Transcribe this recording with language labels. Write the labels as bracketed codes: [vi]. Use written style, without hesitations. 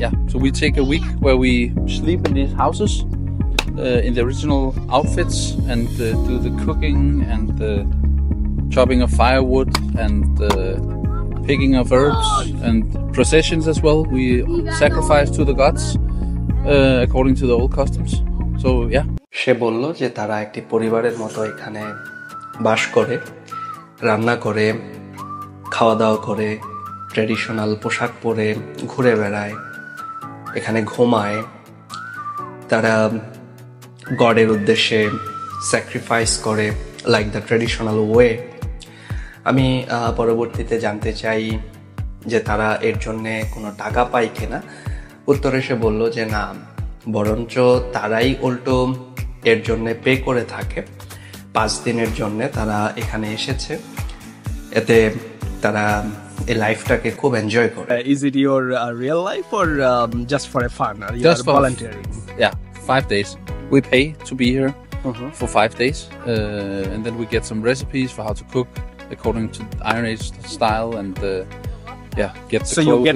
[en] So we take a week where we sleep in these houses in the original outfits and do the cooking and the chopping of firewood and picking of herbs and processions as well. We sacrifice to the gods according to the old customs. So yeah. [bn] সে বলল যে তারা একটি পরিবারের মতো এখানে বাস করে, রান্না করে, খাওয়া দাওয়া করে, ট্র্যাডিশনাল পোশাক পরে ঘুরে বেড়ায়, এখানে ঘুমায়, তারা গডের উদ্দেশ্যে স্যাক্রিফাইস করে লাইক দ্য ট্র্যাডিশনাল ওয়ে। আমি পরবর্তীতে জানতে চাই যে তারা এর জন্যে কোনো টাকা পায় কিনা। উত্তরে সে বলল যে না, বরঞ্চ তারাই উল্টো এর জন্যে পে করে থাকে। 5 দিনের জন্যে তারা এখানে এসেছে, এতে তারা এই লাইফটাকে খুব এনজয় করে। [en] Is it your real life or just for a fun? Or you Just are for volunteering? 5 days. We pay to be here for 5 days, and then we get some recipes for how to cook according to Iron Age style, and get the So you get